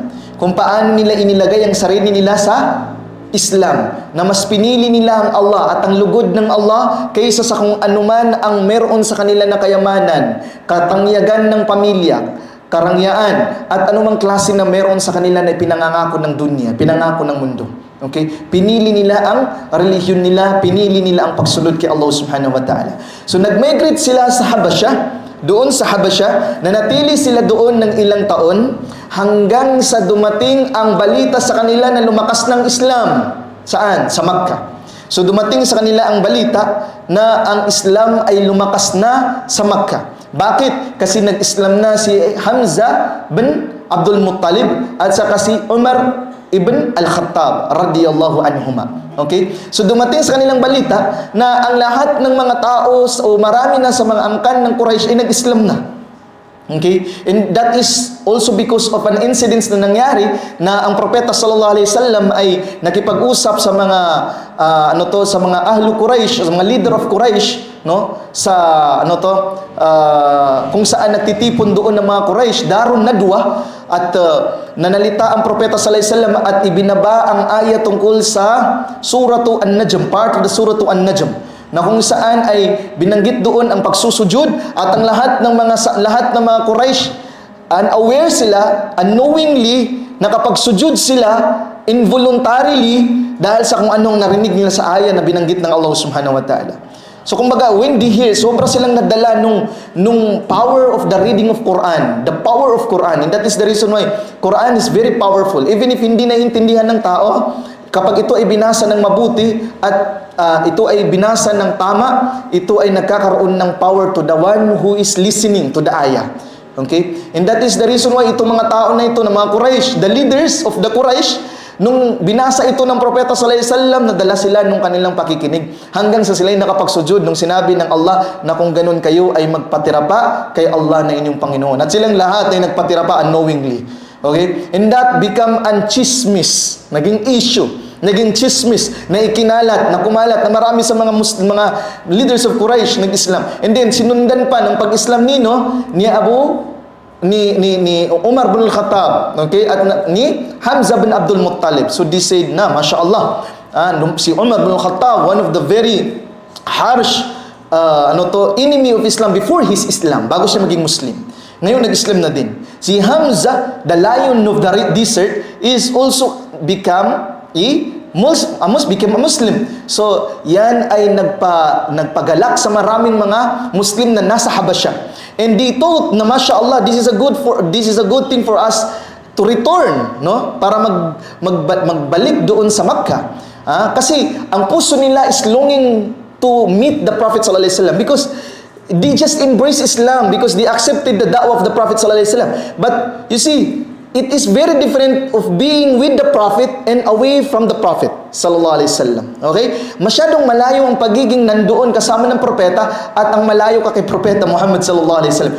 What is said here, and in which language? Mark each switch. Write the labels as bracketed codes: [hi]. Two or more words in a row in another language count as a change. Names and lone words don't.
[tl] Kung paano nila inilagay ang sarili nila sa Islam, na mas pinili nila ang Allah at ang lugod ng Allah kaysa sa kung anuman ang meron sa kanila na kayamanan, katangyagan ng pamilya, karangyaan, at anumang klase na meron sa kanila na pinangangako ng dunya, pinangako ng mundo. Okay? Pinili nila ang relihiyon nila, pinili nila ang pagsunod kay Allah [ar] سبحانه وتعالى. [tl] So nag-migrate sila sa Habasha, doon sa Habasha, nanatili sila doon ng ilang taon hanggang sa dumating ang balita sa kanila na lumakas ng Islam. Saan? Sa Makkah. So dumating sa kanila ang balita na ang Islam ay lumakas na sa Makkah. Bakit? Kasi nag-Islam na si Hamza bin Abdul Muttalib at saka si Umar ibn al-Khattab [ar] رضي الله عنهما. [tl] Okay? So dumating sa kanilang balita na ang lahat ng mga tao o marami na sa mga angkan ng Quraysh ay nag-Islam na. Okay? [en] And that is also because of an incident [tl] na nangyari na ang propeta [ar] صلى الله عليه وسلم [tl] ay nakipag-usap sa mga sa mga ahlu Quraysh, sa mga [en] leader of Quraysh, [tl] no? Sa kung saan nagtitipon doon ng mga Quraysh, Darun Nadwa, at nanalita ang propeta [ar] صلى الله عليه وسلم [tl] at ibinaba ang ayat tungkol sa suratu An-Najm, [en] part of the [tl] suratu An-Najm, na kung saan ay binanggit doon ang pagsusujud at ang lahat ng mga Quraysh, unaware sila, unknowingly, nakapagsujud sila involuntarily dahil sa kung anong narinig nila sa ayat na binanggit ng Allah [ar] سبحانه وتعالى. [tl] So kumbaga, [en] when they hear, [tl] sobra silang nadala nung [en] power of the reading of Quran, the power of Quran, and that is the reason why Quran is very powerful. Even if [tl] hindi naiintindihan ng tao, kapag ito ay binasa ng mabuti at ito ay binasa ng tama, ito ay nagkakaroon ng [en] power to the one who is listening to the ayah. [tl] Okay? [en] And that is the reason why [tl] itong mga tao na ito, ng mga [en] Quraysh, the leaders of the Quraysh, [tl] nung binasa ito ng propeta [ar] صلى الله عليه وسلم, [tl] nadala sila nung kanilang pakikinig hanggang sa sila'y nakapagsujud nung sinabi ng Allah na kung ganun kayo ay magpatira pa kay Allah na inyong Panginoon. At silang lahat ay nagpatira pa unknowingly. Okay? [en] And that become an [tl] chismis, naging issue, naging chismis na ikinalat, na kumalat na marami sa mga [en] leaders of Quraysh [tl] nag-Islam. And then sinundan pa ng pag-Islam ni Umar bin al-Khattab, okay, at ni Hamza bin Abdul Muttalib. [en] So they said [tl] na, mashallah, si Umar bin al-Khattab, [en] one of the very harsh enemy of Islam before his Islam, [tl] bago siya maging Muslim. Ngayon nag-Islam na din. [en] Si Hamza, the lion of the desert, is also became a Muslim. [tl] So, yan ay nagpagalak sa maraming mga Muslim na nasa Habasha. [en] And they thought na mashallah, this is a good thing for us to return, no? [tl] Para magbalik doon sa Makkah. Kasi ang puso nila [en] is longing to meet the Prophet [ar] صلى الله عليه وسلم [en] because they just embrace Islam because they accepted the da'wah of the Prophet [ar] صلى الله عليه وسلم. [en] But you see, it is very different of being with the Prophet and away from the Prophet [ar] صلى الله عليه وسلم. [tl] Okay? Masyadong malayo ang pagiging nandoon kasama ng propeta at ang malayo ka kay propeta Muhammad [ar] صلى الله عليه وسلم.